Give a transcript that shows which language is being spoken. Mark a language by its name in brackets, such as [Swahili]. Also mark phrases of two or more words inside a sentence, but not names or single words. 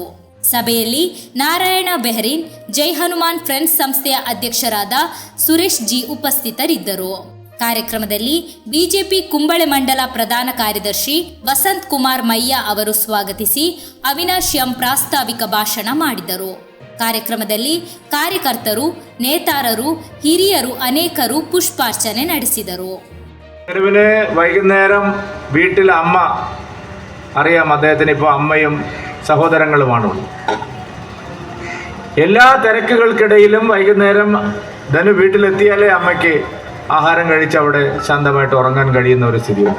[Kannada] ಸಭೆಯಲ್ಲಿ ನಾರಾಯಣ ಬೆಹರಿನ್, ಜೈ ಹನುಮಾನ್ ಫ್ರೆಂಡ್ಸ್ ಸಂಸ್ಥೆಯ ಅಧ್ಯಕ್ಷರಾದ ಸುರೇಶ್ ಜಿ ಉಪಸ್ಥಿತರಿದ್ದರು. ಕಾರ್ಯಕ್ರಮದಲ್ಲಿ ಬಿಜೆಪಿ ಕುಂಬಳೆ ಮಂಡಲ ಪ್ರಧಾನ ಕಾರ್ಯದರ್ಶಿ ವಸಂತ್ ಕುಮಾರ್ ಮಯ್ಯ ಅವರು ಸ್ವಾಗತಿಸಿ ಅವಿನಾಶ್ ಎಂ ಪ್ರಾಸ್ತಾವಿಕ ಭಾಷಣ ಮಾಡಿದರು. ಕಾರ್ಯಕ್ರಮದಲ್ಲಿ ಕಾರ್ಯಕರ್ತರು, ನೇತಾರರು, ಹಿರಿಯರು ಅನೇಕರು പുഷ്പാർച്ചನೆ ನಡೆಸಿದರು. [Malayalam] വൈകുന്നേരം വീട്ടിൽ അമ്മ അറിയാം, അദ്ദേഹത്തിന് ഇപ്പോൾ അമ്മയും സഹോദരങ്ങളുമാണ്. എല്ലാ തിരക്കുകൾക്കിടയിലും വൈകുന്നേരം ധനു വീട്ടിലെത്തിയാലേ അമ്മയ്ക്ക് ആഹാരം കഴിച്ച് അവിടെ ശാന്തമായിട്ട് ഉറങ്ങാൻ കഴിയുന്ന ഒരു സ്ഥിതിയുണ്ട്.